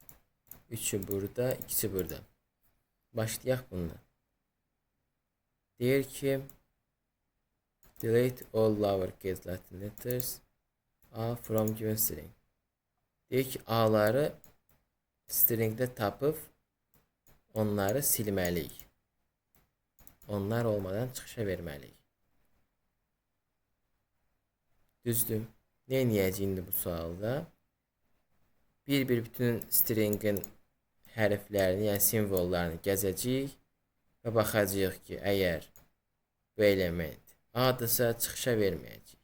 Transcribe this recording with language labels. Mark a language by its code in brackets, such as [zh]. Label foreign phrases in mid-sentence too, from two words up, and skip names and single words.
[az] 3'ü burada, 2'si burada. Başlayaq bununla. Deyir ki [en] delete all lowercase Latin letters A from given string. [az] Deyir ki A'ları stringdə tapıb onları silməliyik. Onlar olmadan çıxışa verməliyik. Düzdür. Nə edəcəyik indi bu sualda? Bir bütün stringin hərflərini, yəni simvollarını gəzəcəyik və baxacağıq ki, əgər bu element A-dırsa çıxışa verməyəcək.